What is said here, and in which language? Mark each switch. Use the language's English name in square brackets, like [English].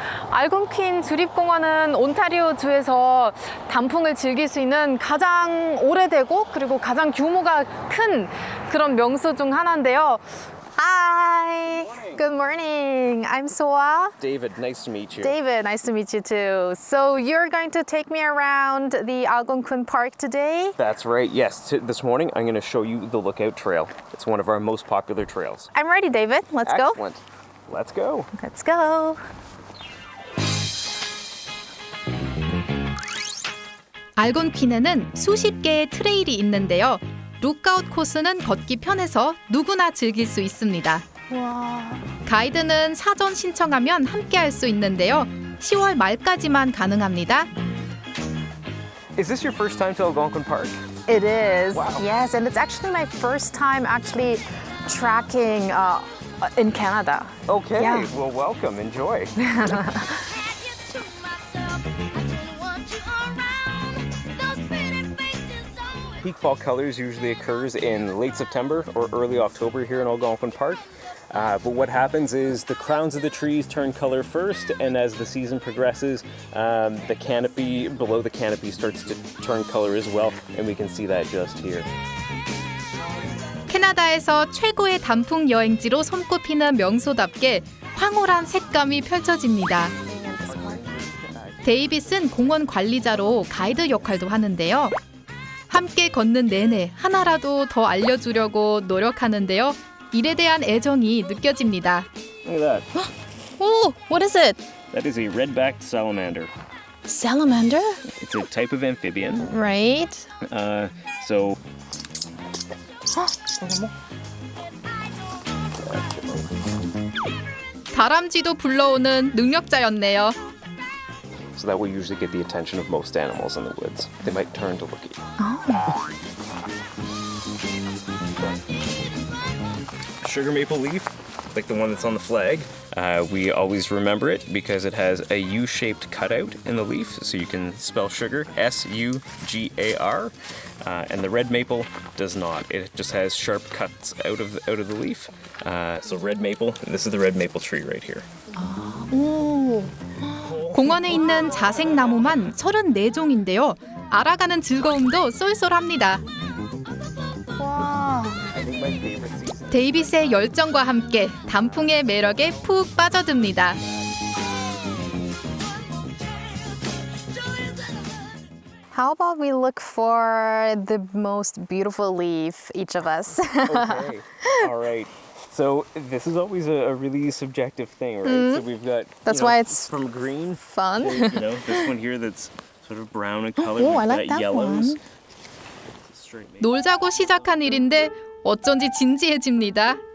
[Korean] 알곤퀸 주립공원은 온타리오 주에서 단풍을 즐길 수 있는 가장 오래되고 그리고 가장 규모가 큰 그런 명소 중 하나인데요. [English] Hi, good morning. I'm Soa. David, nice to meet you. David, nice to meet you too. So you're going to take me around the Algonquin Park today? That's right, yes. This morning I'm going to show you the Lookout Trail. It's one of our most popular trails. I'm ready, David. Let's go. Excellent. Let's go. Let's go. [Korean] 알곤퀸에는 수십 개의 트레일이 있는데요. 룩아웃 코스는 걷기 편해서 누구나 즐길 수 있습니다. 와. 가이드는 사전 신청하면 함께 할 수 있는데요. 10월 말까지만 가능합니다. [English] Is this your first time to Algonquin Park? It is. Wow. Yes, and it's actually my first time actually tracking in Canada. Okay, Yeah. well, welcome. Enjoy. Peak fall colors usually occurs in late September or early October here in Algonquin Park. But what happens is the crowns of the trees turn color first, and as the season progresses, the canopy below the canopy starts to turn color as well, and we can see that just here. [Korean] 캐나다에서 최고의 단풍 여행지로 손꼽히는 명소답게 황홀한 색감이 펼쳐집니다. 데이빗은 공원 관리자로 가이드 역할도 하는데요. 함께 걷는 내내 하나라도 더 알려주려고 노력하는데요. 일에 대한 애정이 느껴집니다. [English] Look at that. Oh, what is it? That is a red-backed salamander. Salamander? It's a type of amphibian. Right. So [Korean] 다람쥐도 불러오는 능력자였네요. [English] So that will usually get the attention of most animals in the woods. They might turn to look at you. Sugar maple leaf, like the one that's on the flag. We always remember it because it has a U-shaped cutout in the leaf, so you can spell sugar, S-U-G-A-R. And the red maple does not. It just has sharp cuts out of the leaf. So red maple, and this is the red maple tree right here. [Korean] 오. 공원에 있는 자색 나무만 34종인데요. 알아가는 즐거움도 쏠쏠합니다. 와. [English] I think my favorite season. [Korean] 데이빗의 열정과 함께 단풍의 매력에 푹 빠져듭니다. [English] How about we look for the most beautiful leaf, each of us? Okay. All right. So this is always a really subjective thing, right? So we've got That's why it's from green. Fun. There's, this one here that's sort of brown in color. Oh, We've I like got that yellows. one. Straight maple. [Korean] 놀자고 시작한 일인데 어쩐지 진지해집니다.